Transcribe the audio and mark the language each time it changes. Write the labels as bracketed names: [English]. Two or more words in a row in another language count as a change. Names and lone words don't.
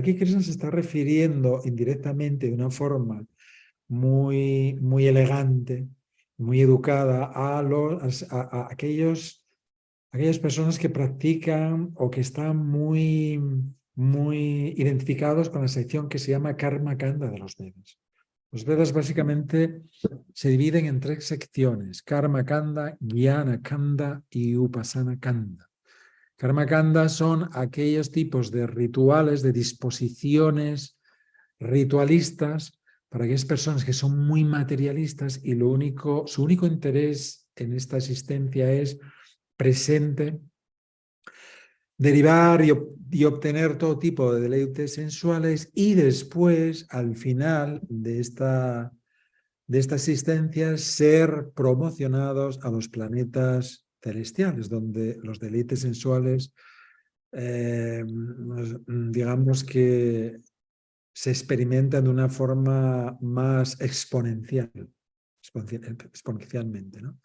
[Spanish] Aquí Krishna se está refiriendo indirectamente de una forma muy, muy elegante, muy educada a aquellas personas que practican o que están muy, muy identificados con la sección que se llama Karma Kanda de los Vedas. Los Vedas básicamente se dividen en 3 secciones: Karma Kanda, Jnana Kanda y Upasana Kanda. Karma Kanda son aquellos tipos de rituales, de disposiciones ritualistas para aquellas personas que son muy materialistas y su único interés en esta existencia es presente, derivar y obtener todo tipo de deleites sensuales y después, al final de esta existencia, ser promocionados a los planetas celestiales, donde los deleites sensuales, digamos que se experimentan de una forma más exponencialmente, ¿no?